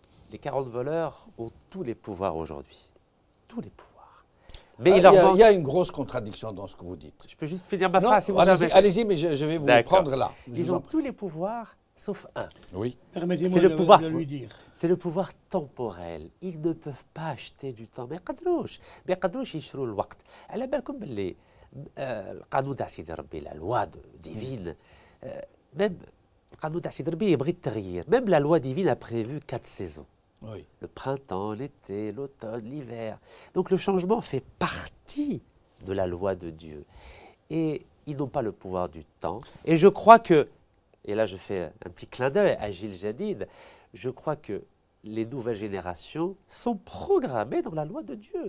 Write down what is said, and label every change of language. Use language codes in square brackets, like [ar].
[fr] Les 40 voleurs ont tous les pouvoirs aujourd'hui. Tous les pouvoirs. Mais il y a une grosse contradiction dans ce que vous dites. Je peux juste finir ma phrase, si vous permettez. Allez-y, mais je vais vous prendre là. Ils ont tous les pouvoirs, sauf un. Oui. Permettez-moi de lui dire. C'est le pouvoir temporel. Ils ne peuvent pas acheter du temps. Mais [ar] ما يقدروش يشروا الوقت. على بالكم باللي القانون تاع سيدي ربي [fr] la loi divine même [ar] القانون تاع سيدي ربي يبغي التغيير. [fr] Même la loi divine a prévu 4 saisons. Oui. Le printemps, l'été, l'automne, l'hiver. Donc le changement fait partie de la loi de Dieu. Et ils n'ont pas le pouvoir du temps. Et je crois que, et là je fais un petit clin d'œil à Gilles Jadid, je crois que les nouvelles générations sont programmées dans la loi de Dieu.